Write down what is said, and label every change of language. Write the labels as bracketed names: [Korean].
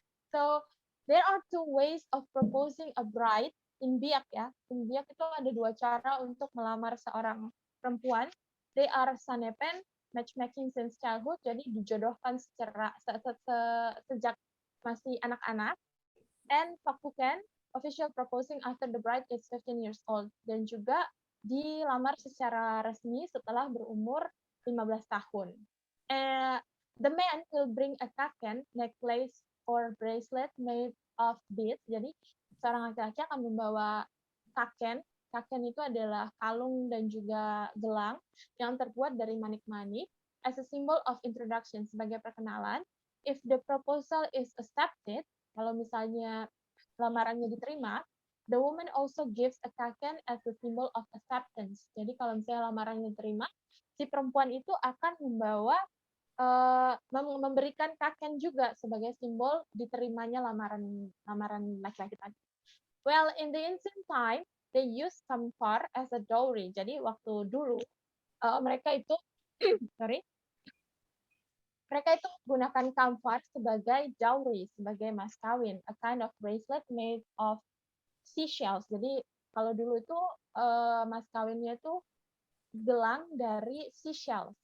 [English] So there are two ways of proposing a bride in Biak ya. [Indonesian] In Biak itu ada dua cara untuk melamar seorang perempuan. [English] They are sanepen, matchmaking since childhood, [Indonesian] jadi dijodohkan sejak masih anak-anak. [English] And pakpuken, official proposing after the bride is 15 years old. [Indonesian] Dan juga dilamar secara resmi setelah berumur 15 tahun. [English] The man will bring a kaken, necklace, or bracelet made of beads. [Indonesian] Jadi seorang laki-laki akan membawa kaken. Kaken itu adalah kalung dan juga gelang yang terbuat dari manik-manik [English] as a symbol of introduction, [Indonesian] sebagai perkenalan. [English] If the proposal is accepted, [Indonesian] kalau misalnya lamarannya diterima, [English] the woman also gives a kaken as a symbol of acceptance. [Indonesian] Jadi kalau misalnya lamarannya diterima, si perempuan itu akan membawa memberikan kaken juga sebagai simbol diterimanya lamaran laki-laki tadi. [English] Well, in the ancient time, they use kamphar as a dowry. [Indonesian] Jadi waktu dulu mereka itu gunakan kamphar sebagai dowry, sebagai mas kawin, [English] a kind of bracelet made of seashells. [Indonesian] Jadi kalau dulu itu mas kawinnya itu gelang dari seashells.